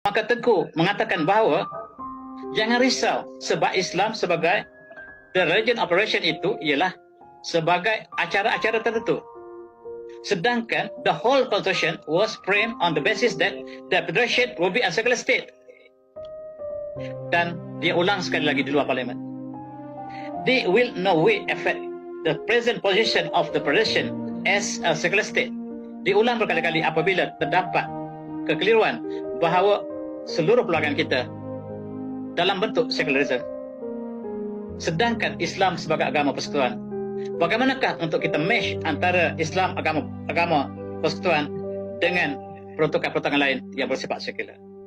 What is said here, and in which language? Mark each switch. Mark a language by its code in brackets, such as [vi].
[ms] Maka Tengku mengatakan bahawa jangan risau, sebab Islam sebagai [en] the religion operation [ms] itu ialah sebagai acara-acara tertentu. [en] Sedangkan the whole constitution was framed on the basis that the federation will be a secular state. [ms] Dan dia ulang sekali lagi di luar parlimen. [en] They will no way affect the present position of the federation as a secular state. [ms] Diulang berkali-kali apabila terdapat kekeliruan bahawa seluruh pelbagai kita dalam bentuk secularism. Sedangkan Islam sebagai agama persekutuan, bagaimanakah untuk kita mesh antara Islam agama persekutuan dengan peruntukan-peruntukan lain yang bersifat sekular?